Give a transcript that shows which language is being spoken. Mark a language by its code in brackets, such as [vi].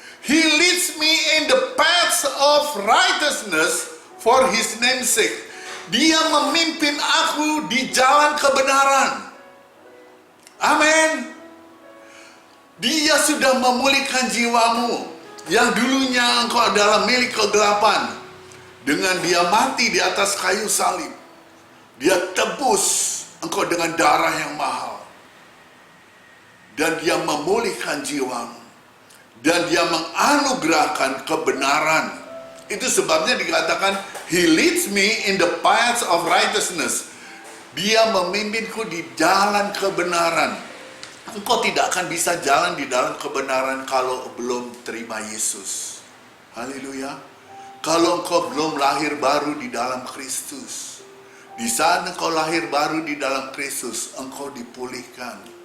[en] He leads me in the paths of righteousness for His name's sake. [id] Dia memimpin aku di jalan kebenaran. Amin. Dia sudah memulihkan jiwamu yang dulunya engkau adalah milik kegelapan. Dengan dia mati di atas kayu salib, dia tebus engkau dengan darah yang mahal. Dan dia memulihkan jiwamu. Dan dia menganugerahkan kebenaran. Itu sebabnya dikatakan, [en] He leads me in the paths of righteousness. [id] Dia memimpinku di jalan kebenaran. Engkau tidak akan bisa jalan di dalam kebenaran kalau belum terima Yesus. Haleluya. Kalau engkau belum lahir baru di dalam Kristus. Di saat engkau lahir baru di dalam Kristus, engkau dipulihkan.